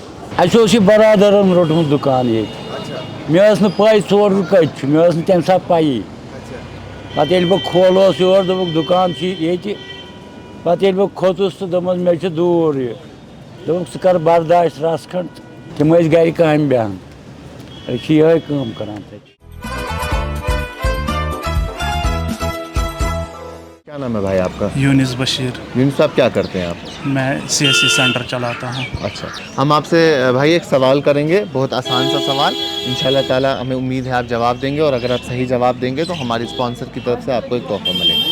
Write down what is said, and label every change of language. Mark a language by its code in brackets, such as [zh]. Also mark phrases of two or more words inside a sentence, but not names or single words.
[ks] اَسہِ اوس یہِ بَرادَرَن روٚٹمُت دُکان ییٚتہِ مےٚ ٲس نہٕ پَے ژورُر کَتہِ چھُ مےٚ ٲس نہٕ تَمہِ ساتہٕ پَیی پَتہٕ ییٚلہِ بہٕ کھولوس یورٕ دوٚپُکھ دُکان چھُ ییٚتہِ پَتہٕ ییٚلہِ بہٕ کھوٚتُس تہٕ دوٚپمَس مےٚ چھُ دوٗر یہِ دوٚپُکھ ژٕ کَر برداش رَژھ کھنٛڈ تِم ٲسۍ گَرِ کامہِ بیٚہن أسۍ چھِ یِہوٚے کٲم کَران تَتہِ. [ur] کیا نام ہے بھائی آپ کا؟ یونس بشیر. یونس صاحب کیا کرتے ہیں آپ؟ میں CSC سینٹر چلاتا ہوں. اچھا ہم آپ سے بھائی ایک سوال کریں گے بہت آسان سا سوال [ar] انشاءاللہ تعالیٰ [ur] ہمیں امید ہے آپ جواب دیں گے اور اگر آپ صحیح جواب دیں گے تو ہماری اسپانسر کی طرف سے آپ کو ایک تحفہ ملے گا.